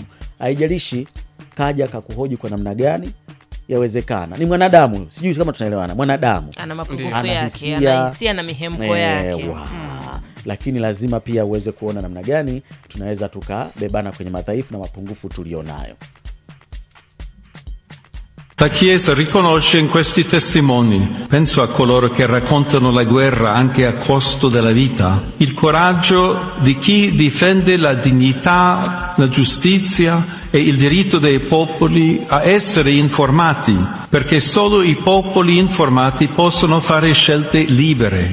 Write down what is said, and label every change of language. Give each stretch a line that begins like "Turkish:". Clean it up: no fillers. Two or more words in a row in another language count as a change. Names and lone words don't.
Swahili: Haijalishi kaja kakuhoji kwa namna gani, yawezekana ni mwanadamu. Sijui kama tunaelewana. Mwanadamu ana mapungufu yake, ana hisia na mihemko yake. Lakini lazima pia uweze kuona namna gani tunaweza tukabebana kwenye madhaifu na mapungufu tulionayo.
Italian: La Chiesa riconosce in questi testimoni, penso a coloro che raccontano la guerra anche a costo della vita, il coraggio di chi difende la dignità, la giustizia e il diritto dei popoli a essere informati, perché solo i popoli informati possono fare scelte libere.